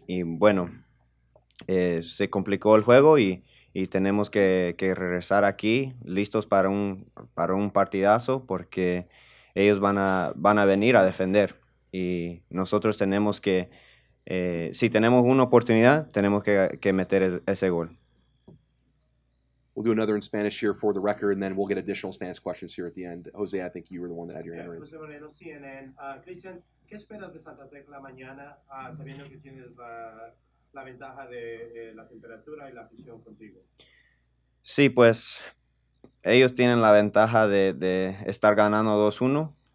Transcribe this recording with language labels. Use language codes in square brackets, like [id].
[es] Y bueno, se complicó el juego y tenemos que regresar aquí listos para un partidazo, porque ellos van a venir a defender y nosotros tenemos que, si tenemos una oportunidad, tenemos que meter ese gol. [en] We'll do another in Spanish here for the record, and then we'll get additional Spanish questions here at the end. Jose, I think you were the one that had your hand raised. José Moreno, CNN. [es] Cristian, ¿qué esperas de Santa Tecla mañana, sabiendo que tienes la ventaja de la temperatura y la afición contigo? Sí, pues ellos tienen la ventaja de estar ganando 2-1.